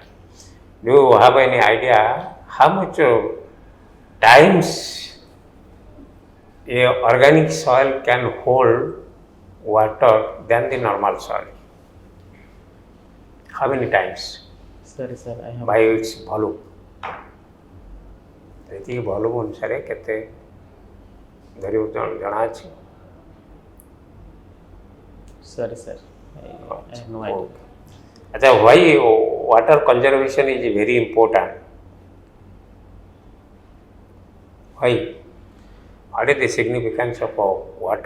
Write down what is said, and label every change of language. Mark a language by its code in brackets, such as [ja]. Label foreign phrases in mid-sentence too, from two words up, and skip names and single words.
[en] Do you have any idea how much times a organic soil can hold water than the normal soil? How many times? Sorry, sir. I have. By its volume. [or] ଏତିକି ଭଲ୍ୟୁମ୍ ଅନୁସାରେ କେତେ ଧରିବ ଜଣା ଅଛି? [en] Sorry, sir. I have no idea. Achha, why water conservation is very important? Why? What is the significance of water?